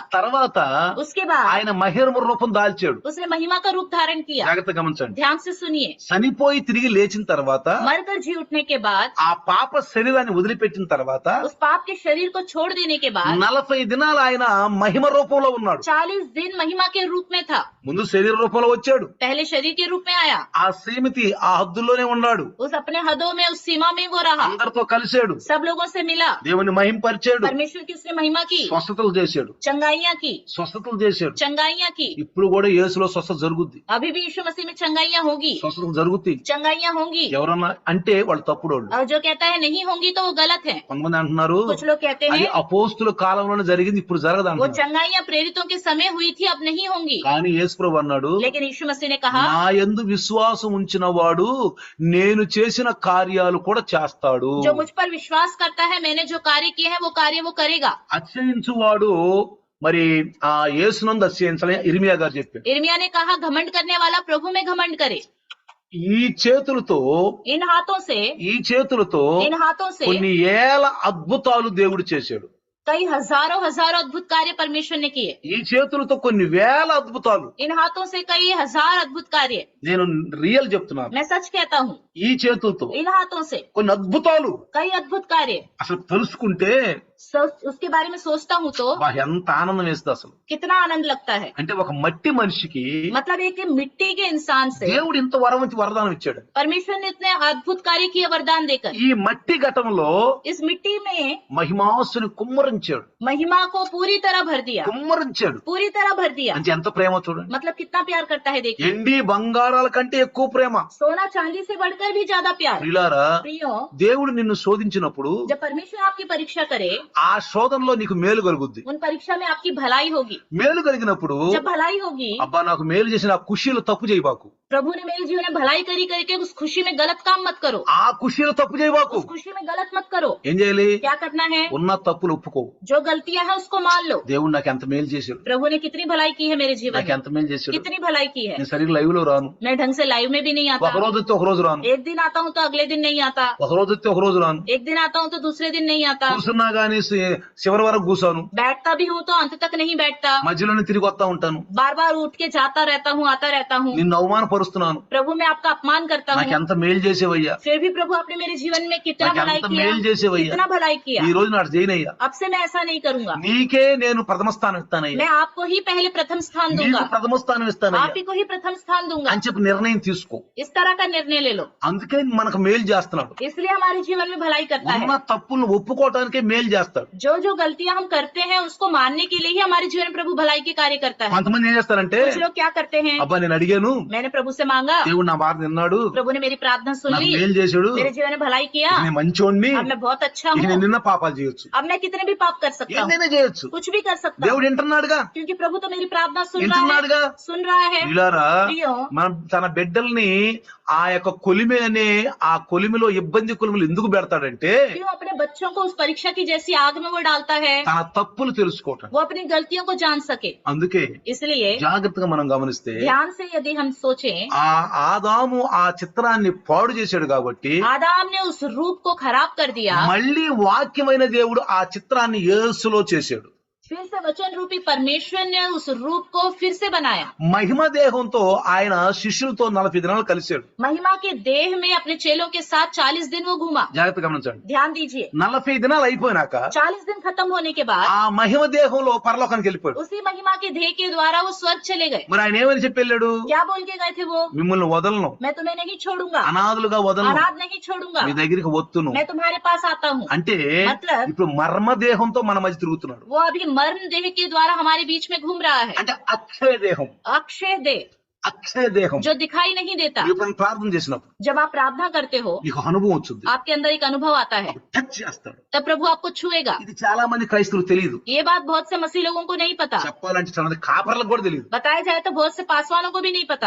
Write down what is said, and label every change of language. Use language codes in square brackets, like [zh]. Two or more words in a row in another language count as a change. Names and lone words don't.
[te] తర్వాత [hi] उसके बाद [te] ఆయన మహిమ రూపం దాల్చాడు. [hi] उसने महिमा का रूप धारण किया। [te] జాగ్రత్తగా గమనించండి. [hi] ध्यान से सुनिए। [te] చనిపోయి తిరిగి లేచిన తర్వాత [hi] मरकर जी उठने के बाद, [te] ఆ పాప శరీరాన్ని వదిలిపెట్టిన తర్వాత [hi] उस पाप के शरीर को छोड़ देने के बाद [te] 40 దినాలు ఆయన మహిమ రూపంలో ఉన్నాడు. [hi] 40 दिन महिमा के रूप में था। [te] ముందు శరీర రూపంలో వచ్చాడు. [hi] पहले शरीर के रूप में आया, [te] ఆ శ్రీమతి ఆ హద్దుల్లోనే ఉన్నాడు. [hi] उस अपने हदों में, उस सीमा में वो रहा, [te] అందరితో కలిసాడు. [hi] सब लोगों से मिला, [te] దేవుని మహింపరిచాడు. [hi] परमेश्वर की उसने महिमा की, [te] స్వస్థతలు చేశాడు. [hi] चंगाइयाँ की, [te] స్వస్థతలు చేశాడు. [hi] चंगाइयाँ की। [te] ఇప్పుడు కూడా యేసులో స్వస్థత జరుగుద్ది. [hi] अभी भी यीशु मसीह में चंगाइयाँ होगी, [te] స్వస్థతలు జరుగుతాయి. [hi] चंगाइयाँ होंगी। [te] ఎవరన్నా అంటే వాళ్ళు తప్పుడోళ్ళు. [hi] और जो कहता है नहीं होंगी तो वो गलत है। [te] కొంతమంది అంటున్నారు [hi] कुछ लोग कहते [te] అది [hi] हैं [te] అపోస్తుల కాలంలోనే జరిగింది, ఇప్పుడు జరగదు [hi] वो [te] అంటున్నారు. [hi] चंगाइयाँ प्रेरितों के समय हुई थी, अब नहीं होंगी। [te] కానీ యేసు ప్రభు అన్నాడు, [hi] लेकिन यीशु मसीह ने कहा, [te] నా యందు విశ్వాసం ఉంచిన వాడు నేను చేసిన కార్యాలు కూడా చేస్తాడు. [hi] जो मुझ पर विश्वास करता है, मैंने जो कार्य किए हैं वो कार्य वो करेगा। [te] అతిశయించువాడు మరి ఆ యేసునందు అతిశయించాలని ఇర్మియా గారు చెప్పారు. [hi] इर्मिया ने कहा, घमंड करने वाला प्रभु में घमंड करे। [te] ఈ చేతులతో [hi] इन हाथों से, [te] ఈ చేతులతో [hi] इन हाथों से [te] కొన్ని ఏల అద్భుతాలు దేవుడు చేశాడు. [hi] कई हजारों हजारों अद्भुत कार्य परमेश्वर ने किए। [te] ఈ చేతులతో కొన్ని వేల అద్భుతాలు. [hi] इन हाथों से कई हजार अद्भुत कार्य। [te] నేను రియల్ చెప్తున్నాను. [hi] मैं सच कहता हूँ, [te] ఈ చేతులతో [hi] इन हाथों से [te] కొన్ని అద్భుతాలు [hi] कई अद्भुत कार्य। [te] అసలు తెలుసుకుంటే [hi] उसके बारे में सोचता हूँ तो [te] బా ఎంత ఆనందం వేస్తుంది అసలు. [hi] कितना आनंद लगता है। [te] అంటే ఒక మట్టి మనిషికి [hi] मतलब एक मिट्टी के इंसान से [te] దేవుడు ఇంత వరదానం ఇచ్చాడు. [hi] परमेश्वर ने इतने अद्भुत कार्य किए वरदान देकर। [te] ఈ మట్టి ఘటంలో [hi] इस मिट्टी में [te] మహిమాసుని కుమ్మరించాడు. [hi] महिमा को पूरी तरह भर दिया, [te] కుమ్మరించాడు [hi] पूरी तरह भर दिया। [te] అంటే ఎంత ప్రేమ చూడండి. [hi] मतलब कितना प्यार करता है देखिए। [te] ఎండి బంగారాల కంటే ఎక్కువ ప్రేమ. [hi] सोना चांदी से बढ़कर भी ज्यादा प्यार। [te] ప్రియులారా, [hi] प्रियो, [te] దేవుడు నిన్ను శోధించినప్పుడు [hi] जब परमेश्वर आपकी परीक्षा करे, [te] ఆ శోధనలో నీకు మేలు కలుగుద్ది. [hi] उन परीक्षा में आपकी भलाई होगी। [te] మేలు కలిగినప్పుడు [hi] जब भलाई होगी, [te] అబ్బా నాకు మేలు చేసిన ఆ ఖుషీలో తప్పు చేయబాకు. [hi] प्रभु ने मेरे जीवन में भलाई करी करके उस खुशी में गलत काम मत करो। [te] ఆ ఖుషీలో తప్పు చేయబాకు. [hi] उस खुशी में गलत मत करो। [te] ఏం చేయాలి? [hi] क्या करना है? [te] ఉన్న తప్పులు ఒప్పుకో. [hi] जो गलतियां हैं उसको मान लो। [te] దేవుడు నాకు ఎంత మేలు చేశాడు, [hi] प्रभु ने कितनी भलाई की है मेरे जीवन [te] నాకు [hi] में, [te] ఎంత మేలు చేశాడు. [hi] कितनी भलाई की है। [te] నేను సరిగ్గా లైవ్ లో రాను. [hi] मैं ढंग से लाइव में भी नहीं [te] ఒక [hi] आता, [te] రోజు వస్తే ఒక రోజు రాను. [hi] एक दिन आता हूँ तो अगले दिन नहीं आता, [te] ఒక రోజు వస్తే ఒక రోజు రాను. [hi] एक दिन आता हूँ तो दूसरे दिन नहीं आता, [te] కూర్చున్నా గానీ చివరి వరకు కూర్చోను. [hi] बैठता भी हूँ तो अंत तक नहीं बैठता, [te] మధ్యలోనే తిరిగి వస్తా ఉంటాను. [hi] बार बार उठ के जाता रहता हूँ, आता रहता हूँ। [te] నిన్ను అవమానపరుస్తున్నాను. [hi] प्रभु मैं आपका अपमान करता [te] నాకు [hi] हूँ, [te] ఎంత మేలు చేసేవయ్యా, [hi] फिर भी प्रभु आपने मेरे जीवन में कितना [te] నాకు [hi] भलाई [te] ఎంత [hi] किया, [te] మేలు చేసేవయ్యా. [hi] कितना भलाई किया। [te] ఈ రోజు నాడు చేయనయ్యా. [hi] अब से मैं ऐसा नहीं करूंगा, [te] నీకే నేను ప్రథమ స్థానం ఇస్తానయ్యా, [hi] मैं आपको ही पहले प्रथम स्थान [te] నీకు [hi] दूंगा, [te] ప్రథమ స్థానం ఇస్తానయ్యా [hi] आप ही को ही प्रथम स्थान दूंगा। [te] అని చెప్పి నిర్ణయం తీసుకో. [hi] इस तरह का निर्णय ले लो। [te] అందుకే మనకు మేలు చేస్తున్నాడు. [hi] इसलिए हमारे जीवन में भलाई करता [te] ఉన్న [hi] है। [te] తప్పులను ఒప్పుకోవటానికే మేలు చేస్తాడు. [hi] जो जो गलतियां हम करते हैं उसको मानने के लिए ही हमारे जीवन में प्रभु भलाई के कार्य करता है। [te] కొంతమంది ఏం చేస్తారంటే, [hi] कुछ लोग क्या करते हैं, [te] అబ్బా నేను అడిగాను, [hi] मैंने प्रभु से मांगा, [te] దేవుడు నా బాధ విన్నాడు, [hi] प्रभु ने मेरी प्रार्थना सुन [te] నాకు [hi] ली, [te] మేలు చేశాడు, [hi] मेरे जीवन में भलाई किया, [te] నేను మంచోడిని, [hi] अब मैं बहुत अच्छा [te] ఇక నేను [hi] हूँ, [te] నిన్న పాపాలు చేయొచ్చు, [hi] अब मैं कितने भी पाप कर सकता हूँ, [te] ఏదైనా చేయొచ్చు. [hi] कुछ भी कर सकता हूँ, [te] దేవుడు వింటున్నాడుగా, [hi] क्योंकि प्रभु तो मेरी प्रार्थना सुन रहा [te] వింటున్నాడుగా. [hi] है, सुन रहा है। [te] ఇలారా ప్రియో, మనం తన బిడ్డల్ని ఆ యొక్క కొలిమి అనే ఆ కొలిమిలో ఇబ్బంది కొలిమిలో ఎందుకు పెడతాడంటే, [hi] क्यों अपने बच्चों को उस परीक्षा की जैसी आग में वो डालता है, [te] తన తప్పులు తెలుసుకోవటం. [hi] वो अपनी गलतियों को जान सके। [te] అందుకే [hi] इसलिए [te] జాగ్రత్తగా మనం గమనిస్తే, [hi] ध्यान से यदि हम सोचें, [te] ఆ ఆదాము ఆ చిత్రాన్ని పాడు చేశాడు కాబట్టి [hi] आदाम ने उस रूप को खराब कर दिया, [te] మళ్ళీ వాక్యమైన దేవుడు ఆ చిత్రాన్ని యేసులో చేశాడు. [hi] फिर से वचन रूपी परमेश्वर ने उस रूप को फिर से बनाया। [te] మహిమ దేహంతో ఆయన శిష్యులతో 40 దినాలు కలిశాడు. [hi] महिमा के देह में अपने चेलों के साथ 40 दिन वो घूमा। [te] జాగ్రత్తగా గమనించండి. [hi] ध्यान दीजिए, [te] 40 దినాలు అయిపోయినాక [hi] 40 दिन खत्म होने के बाद [te] ఆ మహిమ దేహంలో పరలోకానికి వెళ్ళిపోయాడు. [hi] उसी महिमा के देह के द्वारा वो स्वर्ग चले गए। [te] మరి ఆయన ఏమని చెప్పి వెళ్ళాడు? [hi] क्या बोल के गए थे वो? [te] మిమ్మల్ని వదలను, [hi] मैं तुम्हें नहीं छोड़ूंगा, [te] అనాథులుగా వదలను, [hi] अनाथ नहीं छोड़ूंगा, [te] మీ దగ్గరికి వత్తును. [hi] मैं तुम्हारे पास आता हूँ। [te] అంటే [hi] मतलब [te] ఇప్పుడు మర్మ దేహంతో మన మధ్య తిరుగుతున్నాడు. [hi] वो अभी मर्म देह के द्वारा हमारे बीच में घूम रहा है। [te] అంటే అక్షయ దేహం, [hi] अक्षय देह [te] అక్షయ దేహం. [hi] जो दिखाई नहीं देता। [te] ఇప్పుడు మనం ప్రార్థన చేసినప్పుడు [hi] जब आप प्रार्थना करते हो [te] నీకు అనుభవం వచ్చింది, [hi] आपके अंदर एक अनुभव आता है, [te] టచ్ చేస్తాడు. [hi] तब प्रभु आपको छुएगा। [te] ఇది చాలా మంది క్రైస్తవులకు తెలియదు. [hi] ये बात बहुत से मसीह लोगों को नहीं पता, [te] చెప్పాలంటే చాలా మంది కాపర్లకు కూడా తెలియదు. [hi] बताया जाए तो बहुत से पासवानों को भी नहीं पता।